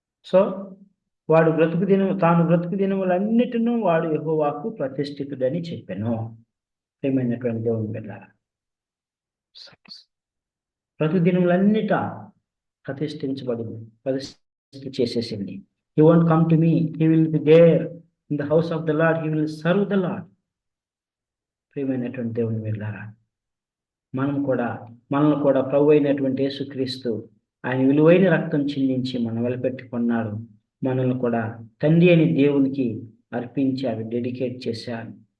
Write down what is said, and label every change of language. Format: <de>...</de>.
<te>So తాను బ్రతుకు దినములన్నిటినూ వాడు యెహోవాకు ప్రతిష్ఠితుడని చెప్పాను. ప్రియమైనటువంటి దేవుని బిడ్డలారా, బ్రతుకు దినములన్నిట ప్రతిష్ఠించబడింది, ప్రతిష్ఠ చేసేసింది.</te> <en>He won't come to me, he will be there in the house of the Lord, he will serve the Lord.</en> <te>ప్రియమైనటువంటి దేవుని బిడ్డలారా, మనల్ని కూడా ప్రభు అయినటువంటి యేసుక్రీస్తు ఆయన విలువైన రక్తం చిందించి మనం వెలపెట్టుకున్నాడు. మనల్ని కూడా తండ్రి అని దేవునికి అర్పించాడు, డెడికేట్ చేశాడు.</te>